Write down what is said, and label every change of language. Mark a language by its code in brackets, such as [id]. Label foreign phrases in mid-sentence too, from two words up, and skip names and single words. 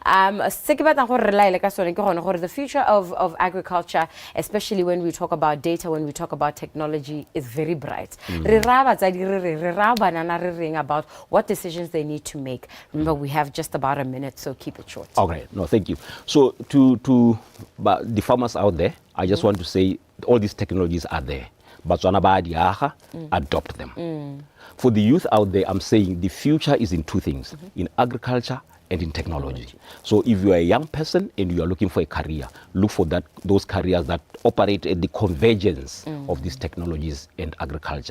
[en] The future of agriculture, especially when we talk about data, when we talk about technology, is very bright. About what decisions they need to make. Remember, we have just about a minute, so keep it short. Okay, no, thank you. So to the farmers out there, I just want to say all these technologies are there. [tn] Botswana ba diaga, [en] adopt them. For the youth out there, I'm saying the future is in two things, in agriculture and in technology. So if you are a young person and you are looking for a career, look for those careers that operate at the convergence of these technologies and agriculture.